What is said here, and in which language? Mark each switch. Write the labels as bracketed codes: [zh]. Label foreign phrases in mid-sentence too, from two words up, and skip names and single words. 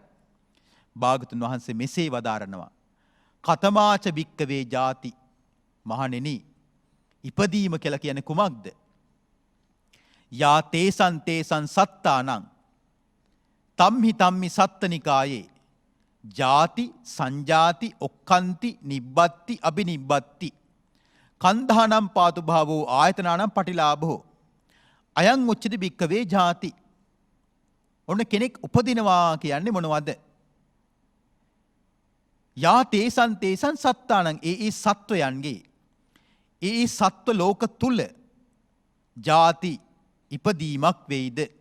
[si] භාගතුන් වහන්සේ මෙසේ වදාරනවා. [pi] කතමාච භික්කවේ ජාති [si] මහණෙනි ඉපදීම කියලා කියන්නේ කුමක්ද? [pi] යා තේසන් සත්තානං තම්හි සත්තනිකායේ ජාති සංජාති ඔක්칸ති නිබ්බත්ති අබිනිබ්බත්ති කන්ධානම් පාතු භාවෝ ආයතනානම් පටිලාභෝ අයං උච්චති භික්කවේ ජාති. [si] ඔන්න කෙනෙක් උපදිනවා කියන්නේ මොනවද? [pi] යා තේසන් සත්තානං [si] ඒ සත්වයන්ගේ ඒ සත්ව ලෝක තුල ජාති ඉපදීමක් වෙයිද?